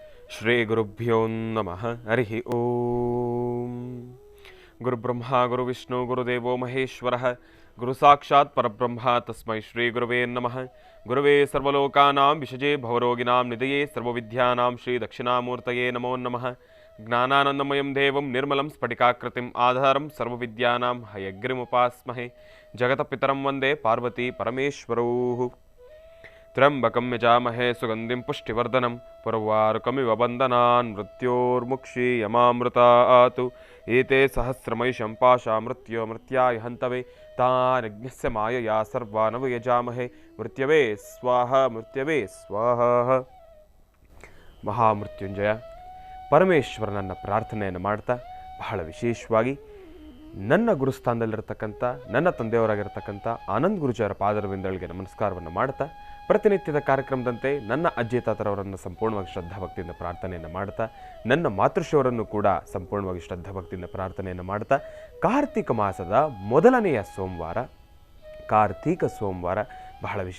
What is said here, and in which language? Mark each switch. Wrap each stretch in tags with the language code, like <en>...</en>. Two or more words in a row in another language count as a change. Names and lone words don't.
<sa>ಶ್ರೀಗುರುಭ್ಯೋ ನಮಃ. ಹರಿ ಓಂ. ಗುರುಬ್ರಹ್ಮ ಗುರುವಿಷ್ಣು ಗುರುದೇವೋ ಮಹೇಶ್ವರಃ ಗುರು ಸಾಕ್ಷಾತ್ ಪರಬ್ರಹ್ಮ ತಸ್ಮೈ ಶ್ರೀ ಗುರುವೇ ನಮಃ. ಗುರುವೇ ಸರ್ವಲೋಕಾನಾಂ ವಿಷಜೇ ಭವರೋಗಿನಾಂ ನಿಧಯೇ ಸರ್ವವಿದ್ಯಾನಾಂ ಶ್ರೀ ದಕ್ಷಿಣಾಮೂರ್ತಯೇ ನಮೋ ನಮಃ. ಜ್ಞಾನಾನಂದಮಯಂ ದೇವಂ ನಿರ್ಮಲಂ ಸ್ಫಟಿಕಾಕೃತಿಂ ಆಧಾರಂ ಸರ್ವವಿದ್ಯಾನಾಂ ಹಯಗ್ರಿಮುಪಾಸ್ಮಹೇ. ಜಗತಪಿತರಂ ವಂದೇ ಪಾರ್ವತಿ ಪರಮೇಶ್ವರೌ. ತ್ರ್ಯಂಬಕಂ ಯಜಾಮಹೇ ಸುಗಂಧಿಂ ಪುಷ್ಟಿವರ್ಧನಂ ಪುರ್ವಾರುಕಮಿವ ಬಂಧನಾನ್ ಮೃತ್ಯೋರ್ಮುಕ್ಷೀಯಮಾಮೃತಾತ್. ಏತೆ ಸಹಸ್ರಮೈಷಂ ಪಾಶಾ ಮೃತ್ಯೋ ಮೃತ್ಯಾಯ ಹಂತವೇ ತಾನಜ್ಞಸ್ಯ ಮಾಯಯಾ ಸರ್ವಾನವ ಯಜಾಮಹೇ. ಮೃತ್ಯವೇ ಸ್ವಾಹ ಮೃತ್ಯವೇ ಸ್ವಾಹ.</sa> <kn>ಮಹಾಮೃತ್ಯುಂಜಯ ಪರಮೇಶ್ವರನನ್ನ ಪ್ರಾರ್ಥನೆಯನ್ನು ಮಾಡ್ತಾ, ಬಹಳ ವಿಶೇಷವಾಗಿ ನನ್ನ ಗುರುಸ್ಥಾನದಲ್ಲಿರತಕ್ಕಂಥ ನನ್ನ ತಂದೆಯವರಾಗಿರ್ತಕ್ಕಂಥ ಆನಂದ್ ಗುರುಜಿಯವರ ಪಾದರವಿಂದಗಳಿಗೆ ನಮಸ್ಕಾರವನ್ನು ಮಾಡ್ತಾ, ಪ್ರತಿನಿತ್ಯದ ಕಾರ್ಯಕ್ರಮದಂತೆ ನನ್ನ ಅಜ್ಜಿ ತಾತರವರನ್ನು ಸಂಪೂರ್ಣವಾಗಿ ಶ್ರದ್ಧಾಭಕ್ತಿಯಿಂದ ಪ್ರಾರ್ಥನೆಯನ್ನು ಮಾಡ್ತಾ, ನನ್ನ ಮಾತೃಶ್ರೀಯವರನ್ನು ಕೂಡ ಸಂಪೂರ್ಣವಾಗಿ ಶ್ರದ್ಧಾಭಕ್ತಿಯಿಂದ ಪ್ರಾರ್ಥನೆಯನ್ನು ಮಾಡ್ತಾ, ಕಾರ್ತಿಕ ಮಾಸದ ಮೊದಲನೆಯ ಸೋಮವಾರ, ಕಾರ್ತಿಕ ಸೋಮವಾರ ಬಹಳ</kn>